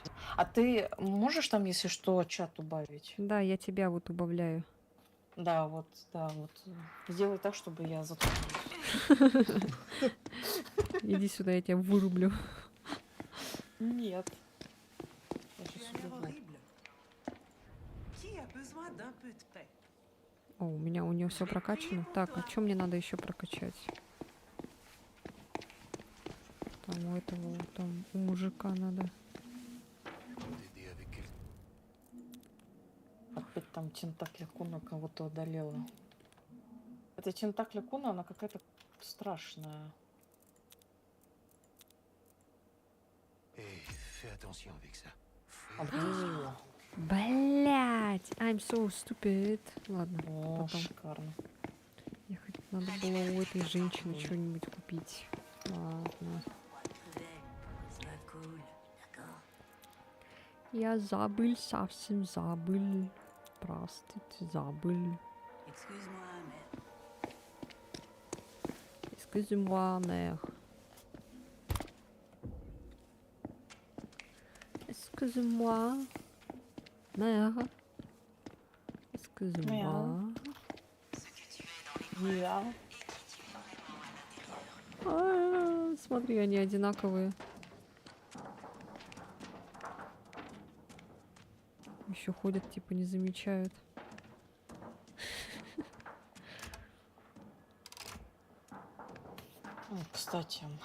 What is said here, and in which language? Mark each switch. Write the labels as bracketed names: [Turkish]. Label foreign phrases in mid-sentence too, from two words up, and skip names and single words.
[Russian] А ты можешь там, если что, чат убавить? Да, я тебя вот убавляю. Да, вот. Сделай так, чтобы я заткнулась. Иди сюда, я тебя вырублю. Нет. Я [French] Tu [Russian] щас [French] as l'air [Russian] убегу. [French] horrible. Qui a besoin d'un peu de paix? [Russian] О, у нее все прокачано. Так, а что мне надо еще прокачать? Там у этого, там у мужика надо. [French] T'aider avec quel... [Russian] Опять там Тентакля Куна кого-то одолела. Это эта тентакля Куна, она какая-то страшная. [French] Et fais attention avec ça. [Russian] О, Блять, [English] I'm so stupid. [Russian] Ладно, о, потом. шикарно. Надо было у этой женщины что-нибудь купить. Ладно. Я забыл, совсем забыл. Простите, забыл. [French] Excuse-moi, mère. Excuse-moi, mère. Excuse-moi. [Russian] Я. Смотри, они одинаковые. Еще ходят, типа не замечают. Кстати.